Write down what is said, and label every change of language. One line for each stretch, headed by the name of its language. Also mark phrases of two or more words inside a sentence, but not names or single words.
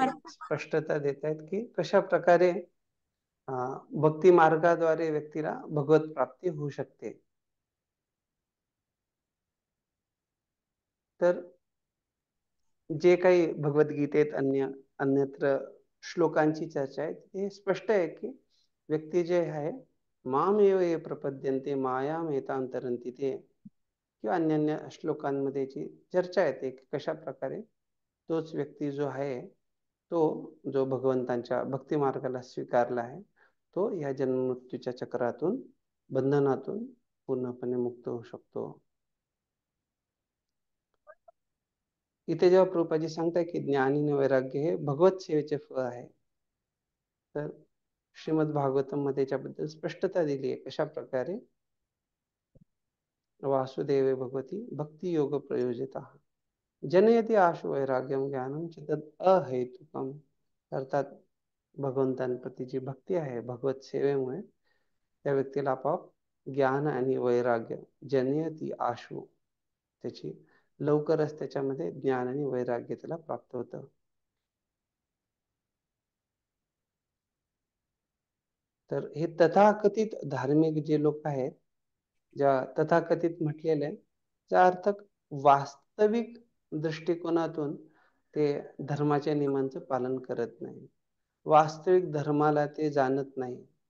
Marathi: तिथे स्पष्टता देत आहेत की कशा प्रकारे भक्ती मार्गाद्वारे व्यक्तीला भगवत प्राप्ती होऊ शकते. तर जे काही भगवद्गीतेत अन्यत्र श्लोकांची चर्चा आहे हे स्पष्ट आहे की व्यक्ती जे आहे
Sanskrit: मामेव ये प्रपद्यन्ते मायाम एतांतरन्ति ते
Marathi: किंवा अन्य श्लोकांमध्ये जी चर्चा येते की कशा प्रकारे तोच व्यक्ती जो आहे तो जो भगवंतांच्या भक्ती मार्गाला स्वीकारला आहे तो या जन्ममृत्यूच्या चक्रातून बंधनातून पूर्णपणे मुक्त होऊ शकतो. इथे जेव्हा प्रभुपादजी सांगताय की ज्ञान आणि वैराग्य हे भगवत सेवेचे फळ आहे, तर श्रीमद भागवतम मध्ये याच्याबद्दल स्पष्टता दिली आहे कशा प्रकारे
Sanskrit: वासुदेवे भगवती भक्ती योग प्रयोजिता जनयती आशु वैराग्यम ज्ञानम चितत अहेतुकम.
Marathi: अर्थात भगवंतांप्रती जी भक्ती आहे भगवत सेवेमुळे त्या व्यक्तीला आपोआप ज्ञान आणि वैराग्य
Sanskrit: जनयती आशु
Marathi: त्याची लवकरच त्याच्यामध्ये ज्ञान आणि वैराग्य त्याला प्राप्त होतं. तर हे तथाकथित धार्मिक जे लोक आहेत ज्या तथाकथित म्हटलेले त्या अर्थ वास्तविक दृष्टिकोनातून ते धर्माच्या नियमांचं पालन करत नाही, वास्तविक धर्माला ते जाणत नाही